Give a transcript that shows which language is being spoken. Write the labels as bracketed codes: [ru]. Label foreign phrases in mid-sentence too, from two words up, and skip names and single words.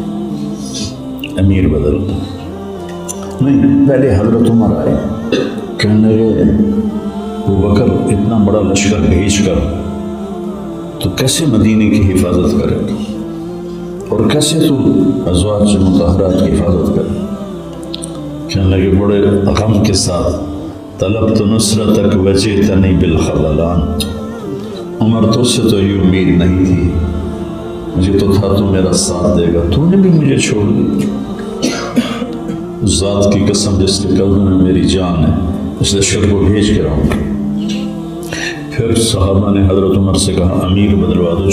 [ur] نہیں، پہلے حضرت عمر آئے کہنے لگے ابو بکر اتنا بڑا لشکر بھیج کر تو کیسے مدینے کی حفاظت کرے اور کیسے تو ازواج مطہرات کی حفاظت کرے؟ کہنے لگے بڑے غم کے ساتھ [ar] طلبت نصرتک وجئتنی بالخذلان. [ur] عمر تو سے تو یہ امید نہیں تھی، مجھے تو تھا تو میرا ساتھ دے گا، تو نے بھی مجھے چھوڑ دی. اس ذات کی قسم جس کے قدموں میں میری جان ہے اس لشکر کو بھیج کے رہوں گا. پھر صحابہ نے حضرت عمر سے کہا امیر بدلوا دو.